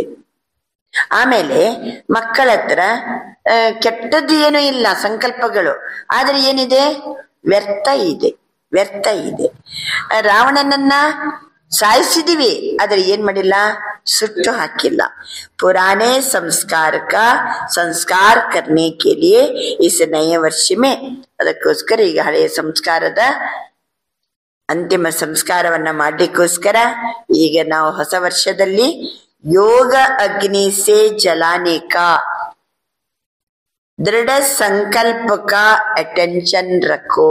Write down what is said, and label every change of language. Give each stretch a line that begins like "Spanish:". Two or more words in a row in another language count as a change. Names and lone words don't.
Kannada: ಆಮೇಲೆ ಮಕ್ಕಳ ಹತ್ರ ಕೆಟ್ಟದ್ದು ಏನೂ ಇಲ್ಲ, ಸಂಕಲ್ಪಗಳು, ಆದ್ರೆ ಏನಿದೆ? ವ್ಯರ್ಥ ಇದೆ. ರಾವಣನನ್ನ ಸಾಯಿಸಿದೀವಿ, ಆದ್ರೆ ಏನ್ ಮಾಡಿಲ್ಲ? ಸುಟ್ಟು ಹಾಕಿಲ್ಲ.
Hindi: पुराने संस्कार का संस्कार करने के लिए इस नए वर्ष में,
Kannada: ಅದಕ್ಕೋಸ್ಕರ ಈಗ ಹಳೆಯ ಸಂಸ್ಕಾರದ ಅಂತಿಮ ಸಂಸ್ಕಾರವನ್ನ ಮಾಡ್ಲಿಕ್ಕೋಸ್ಕರ ಈಗ ನಾವು ಹೊಸ ವರ್ಷದಲ್ಲಿ
Hindi: योग अग्नि से जलाने का दृढ़ संकल्प का अटेंशन रखो.